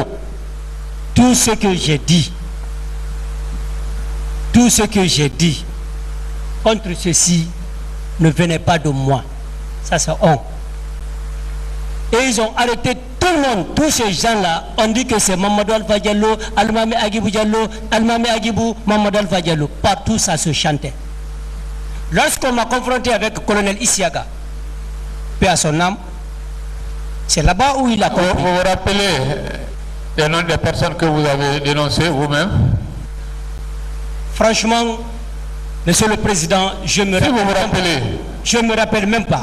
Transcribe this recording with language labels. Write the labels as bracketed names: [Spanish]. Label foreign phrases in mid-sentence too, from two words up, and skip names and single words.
[French] Tout ce que j'ai dit, contre ceci ne venait pas de moi. Ça c'est on. Et ils ont arrêté tout le monde, tous ces gens-là, on dit que c'est Mamadou Alpha Diallo, Almami Agibou Diallo, Almami Agibou, Mamadou Alpha Diallo. Partout ça se chantait. Lorsqu'on m'a confronté avec le colonel Isiaga, paix à son âme, c'est là-bas où il a compris. Vous vous rappelez les noms des personnes que vous avez dénoncées vous-même? Franchement, Monsieur le Président, je me rappelle même pas.